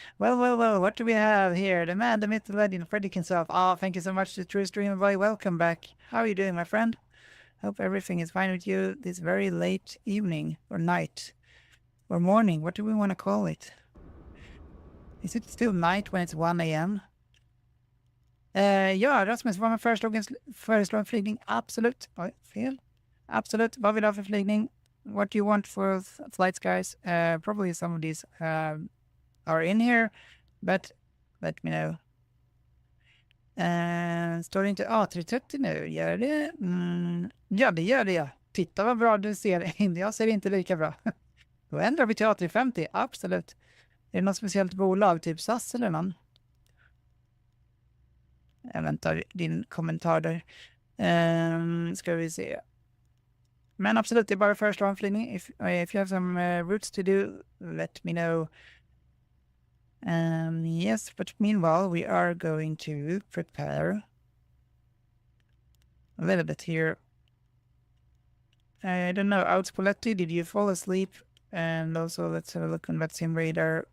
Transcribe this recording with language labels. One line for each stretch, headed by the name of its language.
English: Well, what do we have here? The man, the myth, the legend, Freddy himself. Thank you so much to True Streamer Boy, welcome back. How are you doing, my friend? Hope everything is fine with you this very late evening, or night, or morning, what do we want to call it? Is it still night when it's 1 a.m.?
Swedish: Ja, Rasmus, vad man föreslår en flygning? Absolut. Oj, fel. Absolut. Vad vill du ha för flygning?
English: What do you want for flights, guys? Probably some of these are in here, but let me know.
Swedish: Står det inte A330 nu? Gör det? Ja, det gör det. Ja. Titta vad bra du ser. Jag ser inte lika bra. Då ändrar vi till A350. Absolut. Är det något speciellt bolag? Typ SAS eller någon? Jag väntar din kommentar där. Ska vi se. Men absolut, det är bara första omflygning.
English: If you have some routes to do, let me know. Yes, but meanwhile, we are going to prepare a little bit here. I don't know, Outspoletti, did you fall asleep? And also, let's have a look on that sim radar.